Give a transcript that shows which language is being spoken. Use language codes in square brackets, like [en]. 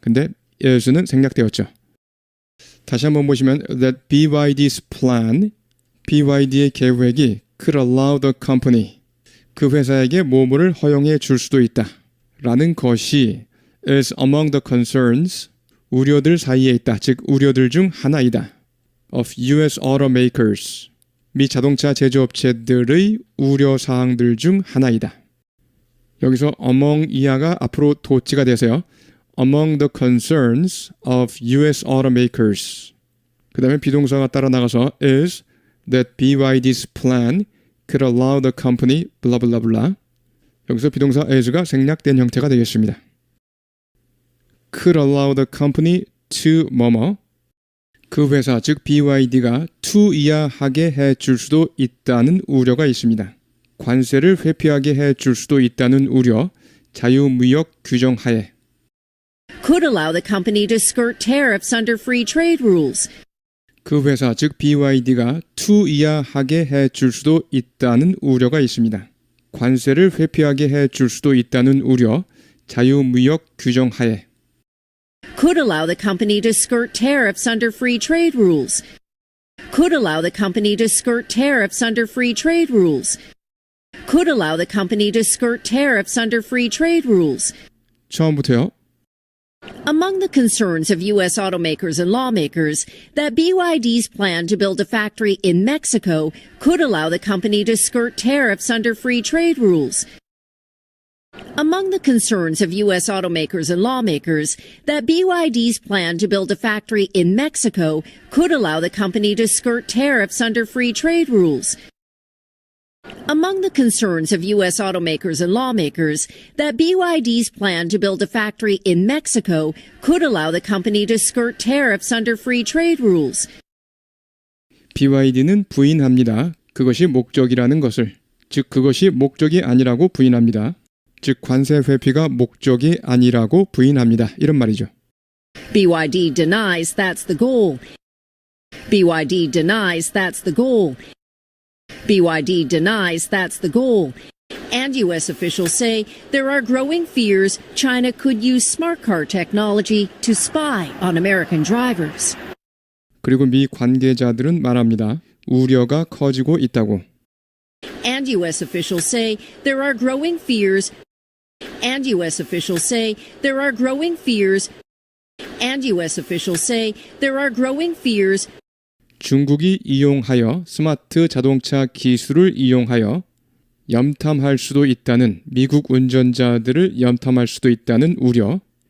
[ko] 근데 is는 생략되었죠. 다시 한번 보시면 [en] that BYD's plan, [ko] BYD의 계획이 [en] could allow the company, [ko] 그 회사에게 뭐뭐를 허용해 줄 수도 있다 라는 것이 [en] is among the concerns, [ko] 우려들 사이에 있다, 즉 우려들 중 하나이다. [en] of US automakers, [ko] 미 자동차 제조업체들의 우려사항들 중 하나이다. 여기서 among 이하가 앞으로 도치가 돼서요. [en] among the concerns of US automakers. [ko] 그 다음에 비동사가 따라 나가서 [en] is that BYD's plan could allow the company blah blah blah. [ko] 여기서 비동사 is가 생략된 형태가 되겠습니다. [en] could allow the company to [ko] 뭐뭐, 그 회사 즉 BYD가 to 이하하게 해줄 수도 있다는 우려가 있습니다. 관세를 회피하게 해줄 수도 있다는 우려, 자유무역 규정 하에. [en] Could allow the company to skirt tariffs under free trade rules. [ko] 그 회사 즉 BYD가 to 이하하게 해줄 수도 있다는 우려가 있습니다. 관세를 회피하게 해줄 수도 있다는 우려, 자유무역 규정 하에. [en] Could allow the company to skirt tariffs under free trade rules. Could allow the company to skirt tariffs under free trade rules. Could allow the company to skirt tariffs under free trade rules. [ko] 처음부터요. [en] Among the concerns of U.S. automakers and lawmakers, that BYD's plan to build a factory in Mexico could allow the company to skirt tariffs under free trade rules. Among the concerns of U.S. automakers and lawmakers, that BYD's plan to build a factory in Mexico could allow the company to skirt tariffs under free trade rules. Among the concerns of U.S. automakers and lawmakers, that BYD's plan to build a factory in Mexico could allow the company to skirt tariffs under free trade rules. [ko] BYD는 부인합니다. 그것이 목적이라는 것을. 즉 그것이 목적이 아니라고 부인합니다. 즉 관세 회피가 목적이 아니라고 부인합니다. 이런 말이죠. [en] BYD denies that's the goal. BYD denies that's the goal. BYD denies that's the goal. And U.S. officials say there are growing fears China could use smart car technology to spy on American drivers. [ko] 그리고 미 관계자들은 말합니다. 우려가 커지고 있다고. [en] And U.S. officials say there are growing fears. And U.S. officials say there are growing fears. And U.S. officials say there are growing fears. [ko] 중국이 이용하여 스마트 자동차 기술을 이용하여 염탐할 수도 있다는, 미국 운전자들을 염탐할 수도 있다는 우려.